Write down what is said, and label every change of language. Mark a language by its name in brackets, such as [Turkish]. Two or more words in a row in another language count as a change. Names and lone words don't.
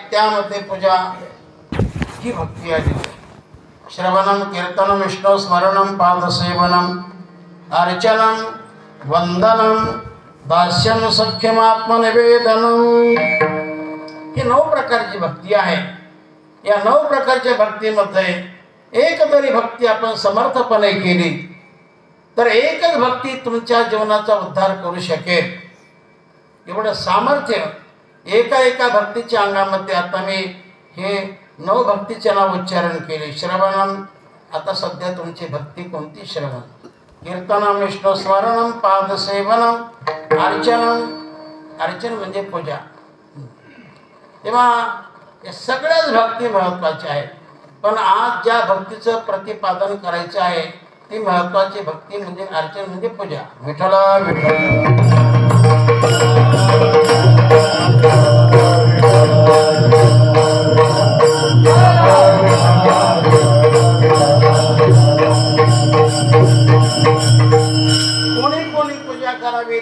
[Marathi] त्यामध्ये पूजा ही भक्ती आहे. [Sanskrit] श्रवणम, कीर्तनम, विष्णु स्मरणम, पादसेवनम, अर्चनम, वंदनम, दास्यम, सख्यम, आत्मनिवेदनम. [Marathi] ही 9 प्रकारची भक्ती आहे. या 9 प्रकारच्या भक्तीमध्ये एक तरी भक्ती आपण समर्थपणे केली तर एकच भक्ती तुमच्या जीवनाचा उद्धार करू शकेल. एवढं सामर्थ्य एका भक्तीच्या अंगामध्ये. आता मी हे 9 भक्तीचे नाव उच्चारण केले. श्रवणम, आता सध्या तुमची भक्ती कोणती? श्रवण. [Sanskrit] कीर्तनम, विष्णु स्मरणम, पादसेवनम, अर्चनम, [Marathi] अर्चन म्हणजे पूजा. तेव्हा हे सगळ्याच भक्ती महत्वाच्या आहेत. पण आज ज्या भक्तीचं प्रतिपादन करायचं आहे ती महत्वाची भक्ती म्हणजे अर्चन म्हणजे पूजा. विठ्ठल विठ्ठल. कोणी पूजा करावी?